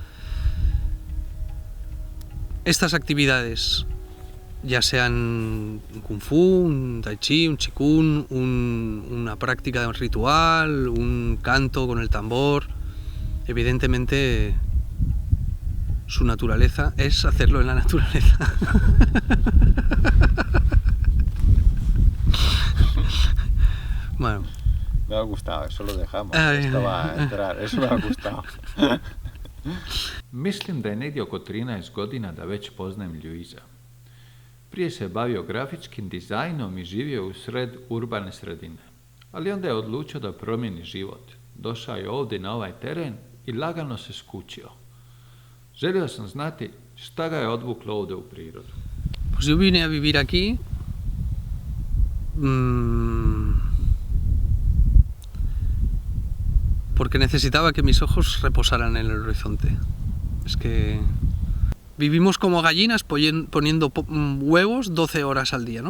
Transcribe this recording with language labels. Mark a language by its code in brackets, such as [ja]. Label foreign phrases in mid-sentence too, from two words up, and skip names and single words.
[es] Estas actividades, ya sean un kung fu, un tai chi, un qigong, una práctica de un ritual, un canto con el tambor, evidentemente su naturaleza es hacerlo en la naturaleza. Bueno. Me ha gustado, eso lo dejamos. Esto va a entrar, eso me ha gustado. [hr] Mislim da je negdje oko 13 godina da već poznajem Ljuiza. Prije se bavio grafičkim dizajnom i živio u sred urbane sredine. Ali onda je odlučio da promijeni život. Došao je ovdje na ovaj teren i lagano se skućio. Želio sam znati šta ga je odvuklo ovdje u prirodu. [es] Pues yo vine a vivir aquí porque necesitaba que mis ojos reposaran en el horizonte. Es que vivimos como gallinas poniendo huevos 12 horas al día, ¿no?